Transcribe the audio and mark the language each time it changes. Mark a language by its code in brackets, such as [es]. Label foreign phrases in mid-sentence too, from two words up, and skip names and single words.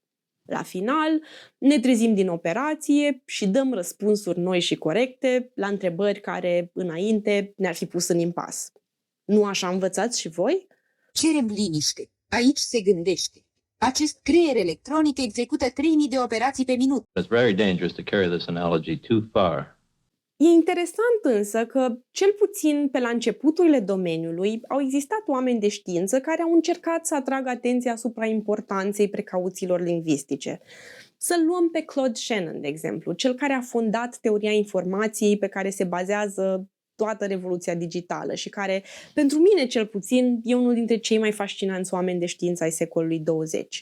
[ro] La final, ne trezim din operație și dăm răspunsuri noi și corecte la întrebări care înainte ne-ar fi pus în impas. Nu așa învățați și voi? Cerem liniște. Aici se gândește. Acest creier electronic execută 3000 de operații pe minut. [en] It's very dangerous to carry this analogy too far. [ro] E interesant însă că, cel puțin pe la începuturile domeniului, au existat oameni de știință care au încercat să atragă atenția asupra importanței precauțiilor lingvistice. Să-l luăm pe Claude Shannon, de exemplu, cel care a fondat teoria informației pe care se bazează toată revoluția digitală și care, pentru mine cel puțin, e unul dintre cei mai fascinanți oameni de știință ai secolului 20.